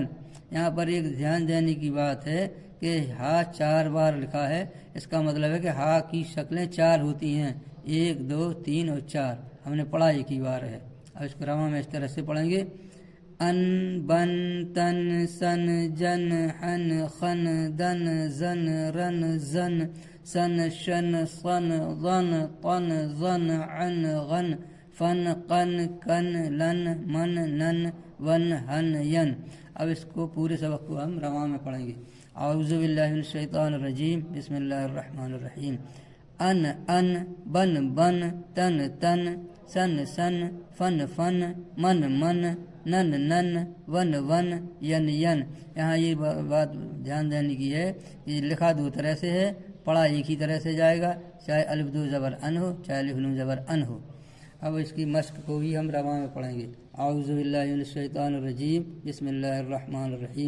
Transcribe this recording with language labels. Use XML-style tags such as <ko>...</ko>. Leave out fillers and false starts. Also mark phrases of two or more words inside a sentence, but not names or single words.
<ur>یہاں پر ایک دھیان دینے کی بات ہے کہ ہا 4 بار لکھا ہے، اس کا مطلب ہے کہ ہا کی شکلیں 4 ہوتی ہیں، 1 2 3 اور 4، ہم نے پڑھا ایک ہی بار ہے۔ اب اس کو رواں میں اس طرح سے پڑھیں گے،</ur> <ar>ان بن تن سن جن حن خن دن زن رن زن سن شن صن ظن طن ظن عن غن فن قن کن لن من نن ون ہن ین۔</ar> <ur>اب اس کو پورے سبق کو ہم رواں میں پڑھیں گے۔</ur> <ar>اعوذ باللہ من الشیطان الرجیم، بسم اللہ الرحمن الرحیم۔ ان ان، بن بن، تن تن، سن سن، فن فن، من من، نن نن، ون ون، ین ین۔</ar> <ur>یہاں یہ بات دھیان دینے کی ہے کہ لکھا 2 طرح سے ہے، پڑھا ایک ہی طرح سے جائے گا، چاہے الف 2 زبر ان ہو، چاہے الف نون زبر ان ہو۔ اب اس کی مشق کو بھی ہم رواں میں پڑھیں گے۔</ur> <ar>اعوذ باللہ من الشیطان الرجیم، بسم اللہ الرحمن الرحیم۔</ar>